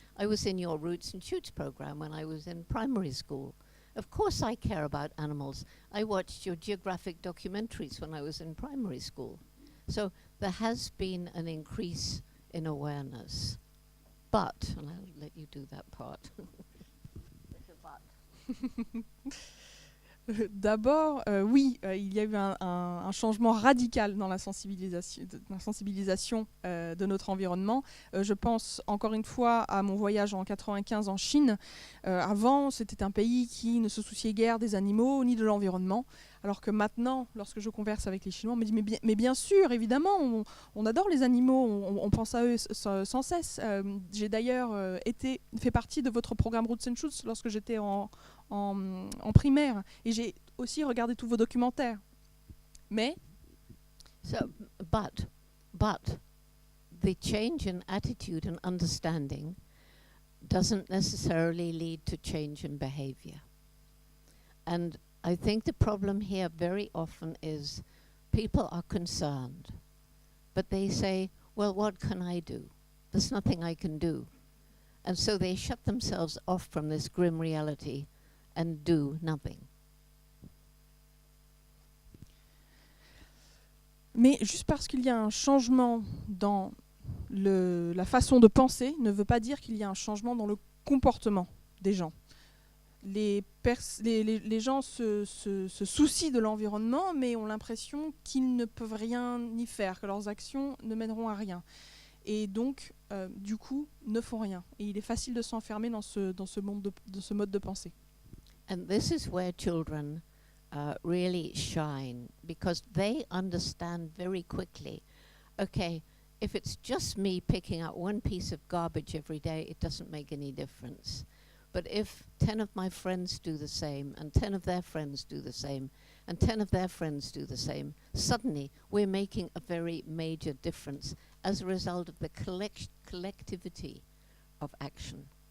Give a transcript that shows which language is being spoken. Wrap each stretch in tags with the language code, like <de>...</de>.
<en>I was in your Roots and Shoots program when I was in primary school. Of course I care about animals. I watched your geographic documentaries when I was in primary school. So there has been an increase in awareness. But, and I'll let you do that part.</en> <fr>D'abord, oui, il y a eu un changement radical dans la sensibilisation de notre environnement. Je pense encore une fois à mon voyage en 95 en Chine. Avant, c'était un pays qui ne se souciait guère des animaux ni de l'environnement. Alors que maintenant, lorsque je converse avec les Chinois, on me dit mais bien sûr, évidemment, on adore les animaux, on pense à eux sans cesse. J'ai d'ailleurs fait partie de votre programme Roots and Shoots lorsque j'étais en primaire, et j'ai aussi regardé tous vos documentaires. Mais</fr> <en>but the change in attitude and understanding doesn't necessarily lead to change in behavior. And I think the problem here very often is people are concerned, but they say, well, what can I do? There's nothing I can do. And so they shut themselves off from this grim reality and do nothing.</en> <fr>Mais juste parce qu'il y a un changement dans la façon de penser ne veut pas dire qu'il y a un changement dans le comportement des gens. Les gens se soucient de l'environnement, mais ont l'impression qu'ils ne peuvent rien y faire, que leurs actions ne mèneront à rien. Et donc, du coup, ne font rien. Et il est facile de s'enfermer dans ce mode de pensée.</fr> <en>And this is where children really shine, because they understand very quickly, okay, if it's just me picking up one piece of garbage every day, it doesn't make any difference. But if 10 of my friends do the same, and 10 of their friends do the same, and 10 of their friends do the same, suddenly we're making a very major difference as a result of the collectivity of action.</en>